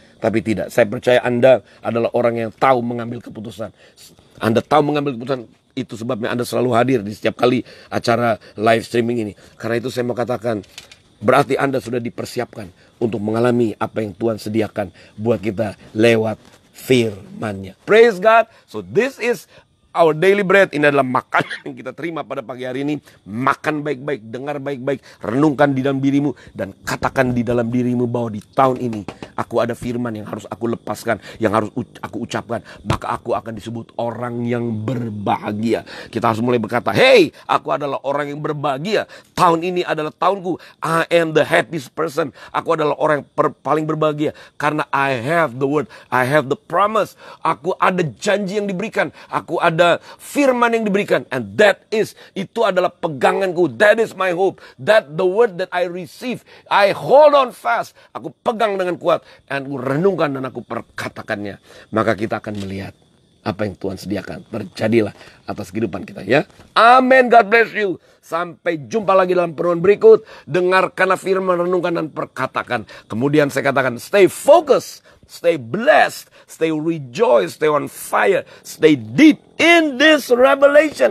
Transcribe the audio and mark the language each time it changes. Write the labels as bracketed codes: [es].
[id] Tapi tidak, saya percaya Anda adalah orang yang tahu mengambil keputusan. Anda tahu mengambil keputusan. Itu sebabnya Anda selalu hadir di setiap kali acara live streaming ini. Karena itu saya mau katakan, berarti Anda sudah dipersiapkan untuk mengalami apa yang Tuhan sediakan buat kita lewat firman-Nya. [en] Praise God. So this is our daily bread. [id] Ini adalah makanan yang kita terima pada pagi hari ini. Makan baik-baik, dengar baik-baik, renungkan di dalam dirimu, dan katakan di dalam dirimu bahwa di tahun ini aku ada firman yang harus aku lepaskan, yang harus aku ucapkan. Maka aku akan disebut orang yang berbahagia. Kita harus mulai berkata, hey, aku adalah orang yang berbahagia. Tahun ini adalah tahunku. [en] I am the happiest person. [id] Aku adalah orang yang paling berbahagia. [en] Karena I have the word, I have the promise. [id] Aku ada janji yang diberikan. Aku ada firman yang diberikan, and itu adalah peganganku. [en] That is my hope. That the word that I receive, I hold on fast. [id] Aku pegang dengan kuat, and aku renungkan dan aku perkatakannya. Maka kita akan melihat apa yang Tuhan sediakan terjadilah atas kehidupan kita ya. Amin. [en] God bless you. [id] Sampai jumpa lagi dalam perenungan berikut. Dengarkanlah firman, renungkan dan perkatakan. Kemudian saya katakan, [en] stay focused, stay blessed, stay rejoice, stay on fire, stay deep in this revelation.